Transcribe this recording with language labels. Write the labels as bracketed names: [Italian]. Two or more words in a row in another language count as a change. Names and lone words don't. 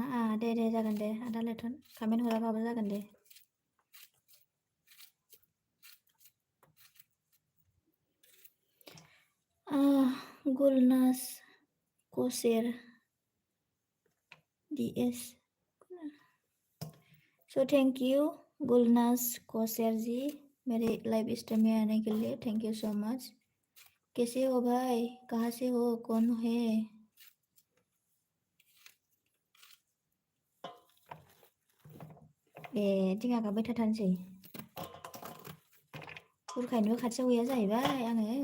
[Bodo] दे जागोन दे आदा लेथन कमेन्ट हराबाबो जागोन दे। [Hindi] गुलनाज कसेर DS सो [English] thank you [Hindi] गुलनाज कौशर जी मेरे लाइव स्ट्रीम में आने के लिए [English] thank you so much. [Hindi] कैसे हो भाई? कहाँ से हो? कौन है? [Bodo] दिङा गाबबाय थाथारनोसै बुरखायनोबो खाथियाव गैया जाहैबाय आङो।